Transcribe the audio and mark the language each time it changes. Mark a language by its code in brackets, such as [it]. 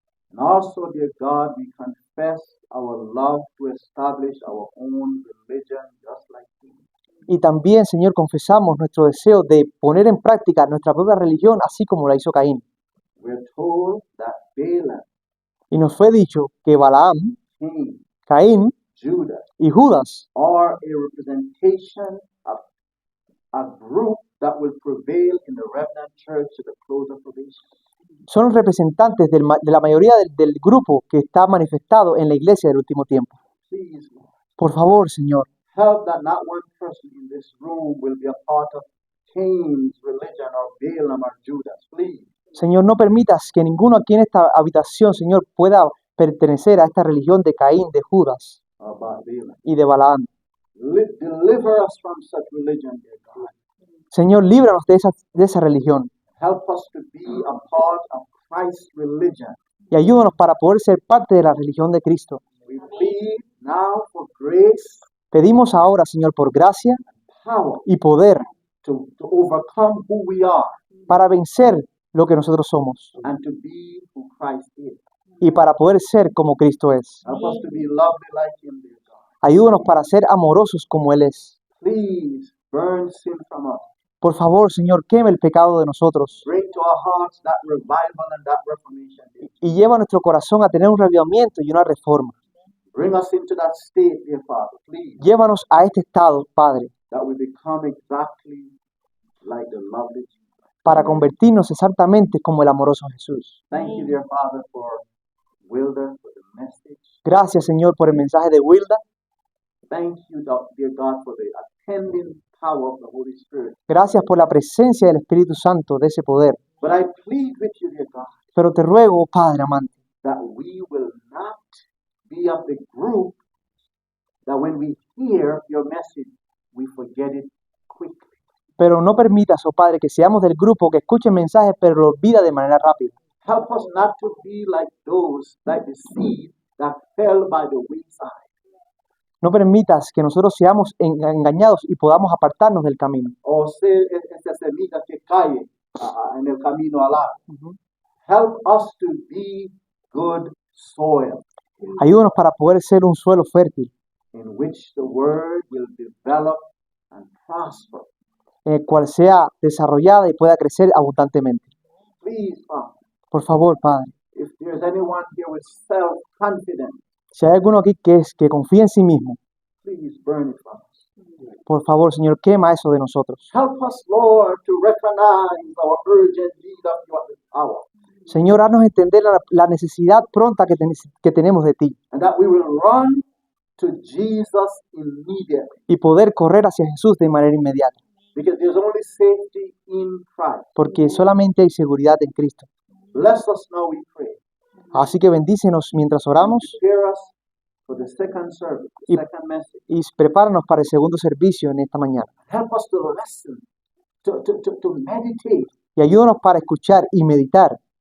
[en] And also, dear God, we confess our love to establish our own religion just like you. [es] Y también, Señor, confesamos nuestro deseo de poner en práctica nuestra propia religión, así como la hizo Caín. [en] We're told that Balaam, [es] Y nos fue dicho que Balaam, [en] Cain, [es] Caín [en] Judah [es] y Judas [en] are a representation of a group that will prevail in the remnant church to the close of probation. [es] son representantes de la mayoría del grupo que está manifestado en la iglesia del último tiempo. [en] Please, Lord, [es] Por favor, Señor, [en] help that not one person in this room will be a part of Cain's religion or Balaam or Judas. Please. [es] Señor, no permitas que ninguno aquí en esta habitación, Señor, pueda pertenecer a esta religión de Caín, de Judas [en] About Balaam. [es] y de Balaam. [en] Deliver us from such religion, dear God. [es] Señor, líbranos de esa religión [en] Help us to be a part of Christ's religion. [es] y ayúdanos para poder ser parte de la religión de Cristo. [en] We plead now for grace, [es] Pedimos ahora, Señor, por gracia [en] power [es] y poder [en] to overcome who we are [es] para vencer lo que nosotros somos [en] and to be who Christ is. [es] y para poder ser como Cristo es. [en] Help us to be lovely like Him, dear God. [es] Ayúdanos para ser amorosos como Él es. [en] Please burn sin from us. [es] Por favor, Señor, queme el pecado de nosotros [en] Bring to our hearts that revival and that reformation. dear. [es] y lleva a nuestro corazón a tener un reavivamiento y una reforma. [en] Bring us into that state, dear Father, please, [es] Llévanos a este estado, Padre, [en] that we become exactly like the lovely Jesus. [es] para convertirnos exactamente como el amoroso Jesús. [en] Thank you, dear Father, for Wilder, for the message. [es] Gracias, Señor, por el mensaje de Wilda. [en] Thank you, dear God, for the attending power of the Holy Spirit. [es] Gracias por la presencia del Espíritu Santo, de ese poder. [en] But I plead with you, dear God, [es] Pero te ruego, oh Padre amante, [en] that we will not be of the group that when we hear your message, we forget it quickly. [es] pero no permitas, oh Padre, que seamos del grupo que escuche mensajes pero lo olvida de manera rápida. [en] Help us not to be like those, like the seed that fell by the wayside. [es] No permitas que nosotros seamos engañados y podamos apartarnos del camino. O ser esa semilla que cae en el camino al lado. [en] Help us to be good soil [es] Ayúdanos para poder ser un suelo fértil, [en] in which the word will develop and prosper. [es] en el cual sea desarrollada y pueda crecer abundantemente. [en] Please, Father, [es] Por favor, Padre, [en] if there's anyone here with self-confidence, [es] si hay alguno aquí que confía en sí mismo, [en] please burn it from us. [es] por favor, Señor, quema eso de nosotros. [en] Help us, Lord, to recognize our urgent need of you at this hour, [es] Señor, haznos entender la necesidad pronta que tenemos de ti [en] and that we will run to Jesus immediately, [es] y poder correr hacia Jesús de manera inmediata, [en] because there's only safety in Christ. [es] porque solamente hay seguridad en Cristo. [en] Bless us now, we pray. [es] Así que bendícenos mientras oramos [en] Prepare us for the second service, the [es] Y- [en] second message. [es] y prepáranos para el segundo servicio en esta mañana. [en] Help us to listen, to meditate [es] Y ayúdanos para escuchar y meditar